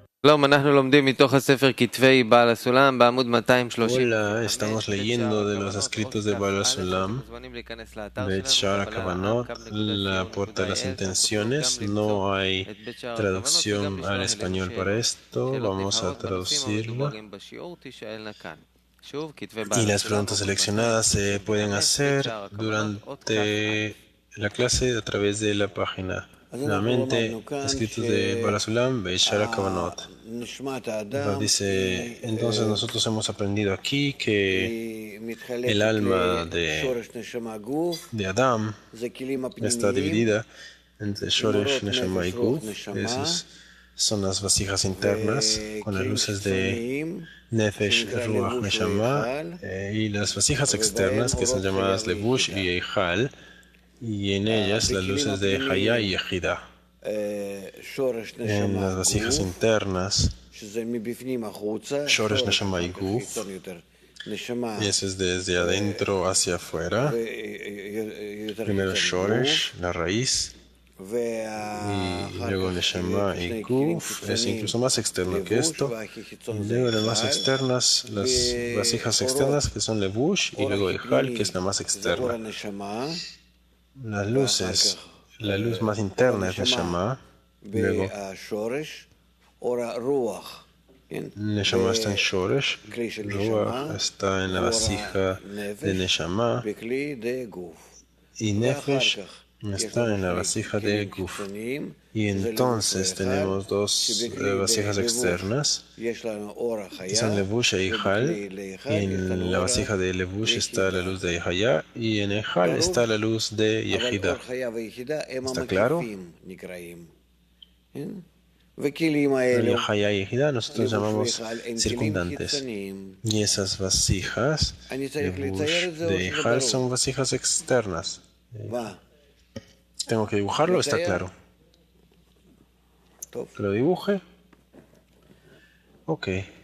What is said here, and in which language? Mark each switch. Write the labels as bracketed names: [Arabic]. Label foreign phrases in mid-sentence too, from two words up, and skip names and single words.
[Hebrew] שלום, אנחנו לומדים מתוך הספר כתבי בעל הסולם בעמוד 230. [Spanish] Hola, estamos leyendo de los escritos de Baal [Hebrew] אתם [Spanish] Sulam, [Hebrew] מוזמנים להיכנס לאתר [Spanish] Bet [Hebrew] שלנו, [Spanish] Shara Kavanot, la puerta de las [Hebrew] kabbalah.co.il, שם תוכלו גם [Spanish] intenciones. [Hebrew] למצוא [Spanish] No hay [Hebrew] את בית שער הכוונות וגם [Spanish] traducción al [Hebrew] לשלוח אלינו [Spanish] español para [Hebrew] שאלות. [Spanish] esto, [Hebrew] שאלות [Spanish] vamos a [Hebrew] נבחרות בנושאים [Spanish] traducirla. [Hebrew] המדוברים בשיעור תישאלנה כאן. שוב, כתבי [Spanish] Y [Hebrew] בעל [Spanish] las [Hebrew] הסולם, [Spanish] preguntas [Hebrew] עמוד [Spanish] seleccionadas se pueden [Hebrew] 235, בית [Spanish] hacer [Hebrew] שער הכוונות, אות כ"א. [Spanish] durante la clase a través de la página. [Hebrew] אז אנחנו [Spanish] Nuevamente, [Hebrew] למדנו כאן [Spanish] escritos de Baal Sulam, Bet Shara Kavanot. [Hebrew] שנשמת [Spanish] Rab [Hebrew] האדם [Spanish] dice, entonces nosotros hemos aprendido aquí que [Hebrew] היא [Spanish] el [Hebrew] מתחלקת [Spanish] alma [Hebrew] לשורש נשמה גוף, [Spanish] de Adán [Hebrew] זה כלים [Spanish] está [Hebrew] הפנימיים, [Spanish] dividida entre Shoresh, [Hebrew] אורות [Spanish] Neshama y [Hebrew] נפש רוח [Spanish] Guf. [Hebrew] נשמה, [Spanish] Esas son las vasijas internas con las [Hebrew] וכלים [Spanish] luces de [Hebrew] חיצוניים [Spanish] Nefesh, [Hebrew] שנקרא [Spanish] Ruach, [Hebrew] לבוש [Spanish] Neshama, [Hebrew] והיכל, [Spanish] y las vasijas [Hebrew] ובהם [Spanish] externas que son [Hebrew] אורות חיה [Spanish] llamadas Levush [Hebrew] ויחידה. [Spanish] y Eichal, y en ellas las [Hebrew] בכלים [Spanish] luces de Hayá y [Hebrew] הפנימיים [Spanish] Ejida. [Hebrew] שורש [Spanish] En [Hebrew] נשמה [Spanish] las vasijas [Hebrew] גוף, [Spanish] internas, [Hebrew] שזה מבפנים החוצה, [Spanish] Shoresh, [Hebrew] שורש [Spanish] Neshama y [Hebrew] אחר כך [Spanish] Guf, [Hebrew] חיצון יותר, נשמה [Spanish] y ese es desde adentro hacia afuera. [Hebrew] ויותר [Spanish] Primero [Hebrew] חיצון גוף, [Spanish] Shoresh, la raíz, y [Hebrew] ואחר [Spanish] luego [Hebrew] כך [Spanish] Neshama y [Hebrew] שני כלים [Spanish] Guf, es [Hebrew] חיצוניים, [Spanish] incluso más externo que [Hebrew] לבוש, [Spanish] esto. [Hebrew] והכי [Spanish] Y [Hebrew] חיצון זה [Spanish] luego las más [Hebrew] היכל, [Spanish] externas, las vasijas externas que son Levush, y [Hebrew] אור [Spanish] luego [Hebrew] הכי [Spanish] Ejal, que [Hebrew] פנימי [Spanish] es la más [Hebrew] זה אור [Spanish] externa. [Hebrew] הנשמה, [Spanish] Las [Hebrew] ואחר [Spanish] luces, [Hebrew] כך [Spanish] la luz más [Hebrew] אור [Spanish] interna es [Hebrew] הנשמה [Spanish] Neshama, luego [Hebrew] והשורש, אור הרוח, כן? [Spanish] Neshama está en Shoresh, [Hebrew] בכלי של [Spanish] Ruach [Hebrew] נשמה, [Spanish] está en la [Hebrew] ואור [Spanish] vasija de [Hebrew] הנפש [Spanish] Neshama, [Hebrew] בכלי דה גוף. [Spanish] y [Hebrew] ואחר [Spanish] Nefesh [Hebrew] כך יש [Spanish] está [Hebrew] לנו [Spanish] en la [Hebrew] שני [Spanish] vasija de [Hebrew] כלים [Spanish] Guf. [Hebrew] חיצוניים, [Spanish] Y [Hebrew] זה לבוש [Spanish] entonces [Hebrew] והיכל, [Spanish] tenemos dos [Hebrew] שבכלי [Spanish] vasijas [Hebrew] לבוש [Spanish] externas, [Hebrew] יש לנו אור [Spanish] que son [Hebrew] החיה, [Spanish] Levush e Ejal, [Hebrew] ובכלי להיכל [Spanish] y [Hebrew] יש לנו [Spanish] en la [Hebrew] אור [Spanish] vasija de Levush está la [Hebrew] היחידה. [Spanish] luz de Hayá, y en Ejal [Hebrew] ברור? [Spanish] está la luz de [Hebrew] אבל אור [Spanish] Yehida. [Hebrew] חיה ויחידה הם [Spanish] ¿Está claro? [Hebrew] המקיפים נקראים. כן? וכלים [Spanish] El [Hebrew] האלו, [Spanish] Hayá y Yehida nosotros [Hebrew] לבוש [Spanish] llamamos [Hebrew] והיכל, הם כלים [Spanish] circundantes. [Hebrew] חיצוניים. [Spanish] Y esas vasijas [Hebrew] אני [Spanish] de [Hebrew] צריך לצייר [Spanish] Bush, [Hebrew] את זה או [Spanish] de [Hebrew] שזה [Spanish] Ejal, [Hebrew] ברור? [Spanish] son vasijas externas. [Hebrew] מה? [Spanish] ¿Tengo que dibujarlo? Está [Hebrew] לצייר? [Spanish] claro. [Hebrew] טוב. [Spanish] ¿Que lo dibuje? Ok.